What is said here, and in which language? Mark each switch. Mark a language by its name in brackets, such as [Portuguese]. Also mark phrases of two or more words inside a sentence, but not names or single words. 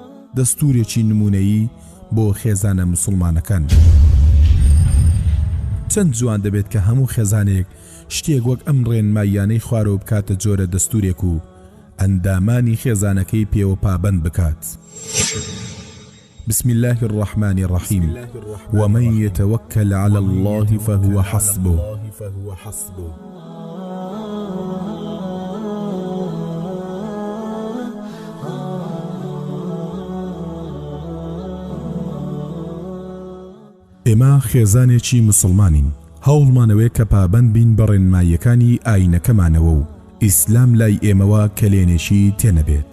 [Central Kurdish] دەستورێکی نمونەیی بۆ خێزانە مسلمانەکان. چەند جوان دەبێت کە هەموو خێزانێک شتێک وەک ئەم ڕێنماییانەی خوارەوە بکاتە جۆرە دەستورێک و ئەندامانی خێزانەکەی پێوە پابەند بکات. [Arabic] بسم الله الرحمن الرحيم ومن يتوكل على الله فهو حسبه. [Central Kurdish] ئێمە خێزانێکی مسلمانین، هەوڵمانەوەی کە پابەند بین بە ڕێنماییەکانی ئاینەکەمانەوە و ئیسلام لای ئێمەوە کەلێنێشی تێنەبێت.